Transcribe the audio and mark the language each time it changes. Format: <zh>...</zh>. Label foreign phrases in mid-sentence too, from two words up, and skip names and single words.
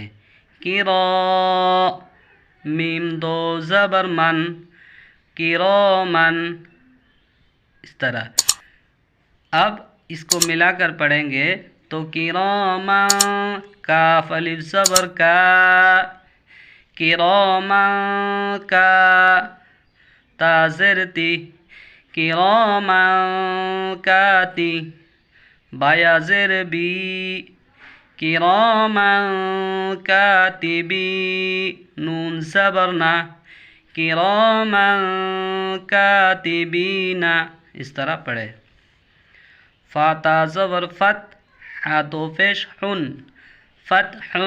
<ur>کرا، میم 2 زبر من، کرامن، اس طرح۔ اب اس کو ملا کر پڑھیں گے تو کرامن، کاف الف زبر کا، کرامن کا، تا زیر تی، کرامن کاتی، بایا زیر بی، کرامن کاتبی، نون زبر نا، کرامن کاتبین، اس طرح پڑھے۔ فا تا زبر فت، ہا دو پیش حن، فتحن۔</ur>